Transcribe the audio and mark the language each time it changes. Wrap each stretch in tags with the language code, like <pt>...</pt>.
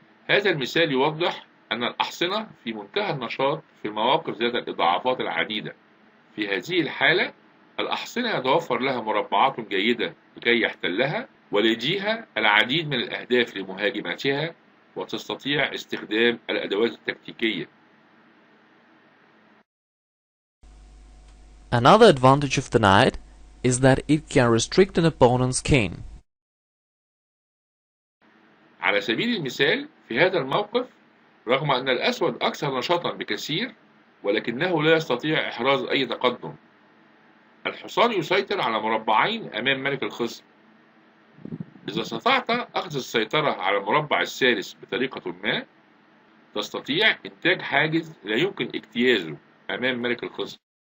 <ar>هذا المثال يوضح أن الأحصنة في منتهى النشاط في المواقف ذات الإضعافات العديدة. في هذه الحالة الأحصنة يتوفر لها مربعات جيدة لكي يحتلها، ولديها العديد من الأهداف لمهاجمتها، وتستطيع استخدام الأدوات التكتيكية.</ar> <en>Another advantage of the knight is that it can restrict an opponent's king.</en> <ar>على سبيل المثال في هذا الموقف، رغم أن الأسود أكثر نشاطا بكثير ولكنه لا يستطيع إحراز أي تقدم. الحصان يسيطر على مربعين أمام ملك الخصم. إذا استطعت أخذ السيطرة على المربع الثالث بطريقة ما، تستطيع إنتاج حاجز لا يمكن اجتيازه أمام ملك الخصم.</ar>